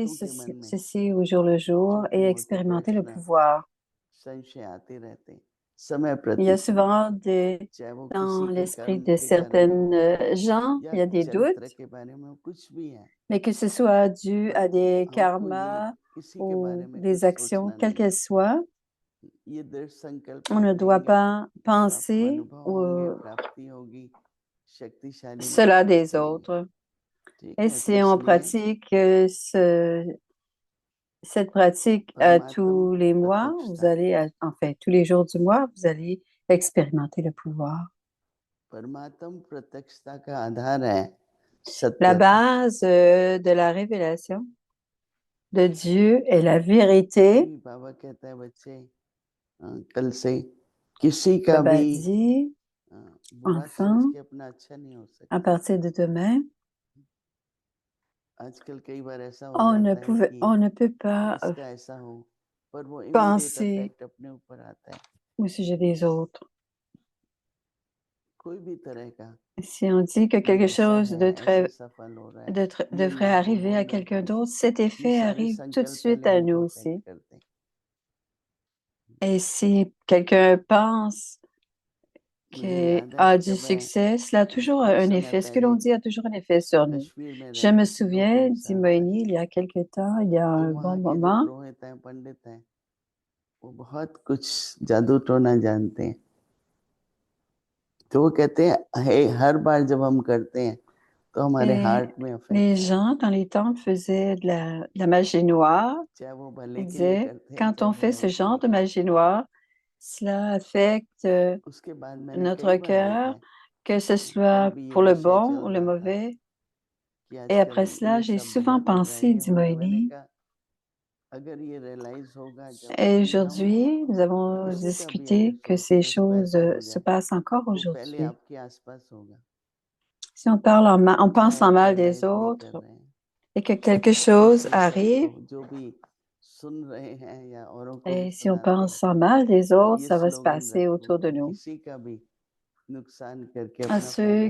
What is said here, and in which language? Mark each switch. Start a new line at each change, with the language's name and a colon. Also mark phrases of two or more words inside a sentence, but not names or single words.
Hindi: बहुतों के मन में
French: ceci au jour le jour
Hindi: छोटे
French: et
Hindi: मोटे
French: expérimenter le
Hindi: प्रश्न
French: pouvoir.
Hindi: संशय आते रहते हैं समय
French: Il y a
Hindi: प्रतिशत,
French: souvent
Hindi: चाहे वो
French: dans
Hindi: किसी के
French: l'esprit
Hindi: कर्म
French: de
Hindi: के बारे में
French: certaines
Hindi: हो
French: gens,
Hindi: या
French: il y a des
Hindi: चरित्र
French: doutes,
Hindi: के बारे में हो, कुछ भी है,
French: mais que ce soit dû à des
Hindi: हमको ये
French: karmas
Hindi: किसी के बारे
French: ou
Hindi: में कुछ
French: des actions,
Hindi: सोचना
French: quelles
Hindi: नहीं है।
French: qu'elles soient,
Hindi: ये दृढ़ संकल्प
French: on
Hindi: आप
French: ne doit
Hindi: लेंगे
French: pas
Hindi: तो आपको
French: penser
Hindi: अनुभव होंगे, प्राप्ति होगी, शक्तिशाली
French: cela
Hindi: महसूस
French: des
Hindi: करेंगे।
French: autres.
Hindi: ठीक
French: Et
Hindi: है, तो
French: si on
Hindi: इसलिए
French: pratique cette pratique tous
Hindi: परमात्म
French: les mois, vous
Hindi: प्रत्यक्षता,
French: allez, enfin, tous les jours du mois, vous allez expérimenter le pouvoir.
Hindi: परमात्म प्रत्यक्षता का आधार है
French: La
Hindi: सत्यता।
French: base de la révélation de Dieu est la vérité.
Hindi: अभी बाबा कहता है बच्चे, कल से किसी का
French: Baba
Hindi: भी
French: dit,
Hindi: बुरा समझ
French: enfant,
Hindi: के अपना अच्छा नहीं हो
French: à
Hindi: सकता।
French: partir de demain,
Hindi: आजकल कई बार ऐसा हो जाता है कि
French: on ne peut pas
Hindi: इसका ऐसा हो, पर वो इमीडिएट
French: penser
Hindi: इफेक्ट अपने ऊपर आता है,
French: au sujet des autres.
Hindi: कोई भी तरह का।
French: Si on dit que
Hindi: ये
French: quelque
Hindi: ऐसा
French: chose
Hindi: है,
French: de
Hindi: ऐसा
French: très,
Hindi: सफल हो रहा है, ये
French: devrait
Hindi: लोग वो
French: arriver
Hindi: बोल
French: à
Hindi: रहे
French: quelqu'un
Hindi: थे,
French: d'autre, cet
Hindi: ये
French: effet
Hindi: सारे
French: arrive tout de
Hindi: संकल्प
French: suite
Hindi: पहले
French: à nous
Hindi: हमको
French: aussi.
Hindi: अफेक्ट करते हैं।
French: Et si quelqu'un pense
Hindi: मुझे
French: qu'il
Hindi: याद है
French: a du
Hindi: जब मैं
French: succès, cela a toujours
Hindi: कुछ
French: un
Hindi: समय
French: effet. Ce que
Hindi: पहले
French: l'on dit a toujours un effet sur nous.
Hindi: कश्मीर में
French: Je
Hindi: रहे
French: me
Hindi: थे 2-3
French: souviens, dit
Hindi: साल
French: Moïni,
Hindi: पहले,
French: il y a quelque temps, il y a
Hindi: तो
French: un
Hindi: वहाँ
French: bon
Hindi: के जो
French: moment,
Hindi: पुरोहित हैं, पंडित हैं, वो बहुत कुछ जादू टोना जानते हैं। तो वो कहते हैं हर बार जब हम करते हैं तो हमारे
French: et
Hindi: हार्ट में
French: les
Hindi: अफेक्ट
French: gens dans les temples faisaient de la magie noire.
Hindi: चाहे वो भले
French: Ils
Hindi: के लिए
French: disaient,
Hindi: करते हैं,
French: quand
Hindi: चाहे
French: on fait
Hindi: बुराई
French: ce
Hindi: के लिए
French: genre de
Hindi: करते
French: magie noire, cela affecte
Hindi: हैं। उसके बाद मैंने
French: notre
Hindi: कई बार देखा
French: cœur,
Hindi: है,
French: que ce
Hindi: कल
French: soit
Hindi: भी ये
French: pour le
Hindi: विषय
French: bon
Hindi: चल
French: ou le
Hindi: रहा था
French: mauvais.
Hindi: कि
French: Et
Hindi: आजकल
French: après cela,
Hindi: ये
French: j'ai
Hindi: सब
French: souvent
Hindi: बहुत हो रहा है,
French: pensé,
Hindi: ये
French: dit
Hindi: हो रहा है। मैंने
French: Moïni,
Hindi: कहा अगर ये रियलाइज होगा जब
French: et
Hindi: कि हम
French: aujourd'hui, nous avons
Hindi: किसी का भी अगर
French: discuté que ces
Hindi: सोचने पे
French: choses
Hindi: ऐसा हो
French: se
Hindi: जाए
French: passent encore
Hindi: तो पहले
French: aujourd'hui.
Hindi: आपके आसपास होगा,
French: Si on parle on pense en
Hindi: शायद
French: mal des
Hindi: रियलाइज नहीं कर
French: autres
Hindi: रहे हैं।
French: et que quelque
Hindi: तो
French: chose
Hindi: इसलिए
French: arrive,
Hindi: सबको जो भी सुन रहे हैं या औरों को भी
French: et si on
Hindi: सुनाते हैं,
French: pense en mal des
Hindi: तो
French: autres,
Hindi: ये
French: ça va se
Hindi: स्लोगन
French: passer
Hindi: रखो
French: autour de
Hindi: कि
French: nous.
Hindi: किसी का भी नुकसान करके
French: À
Hindi: अपना
French: ceux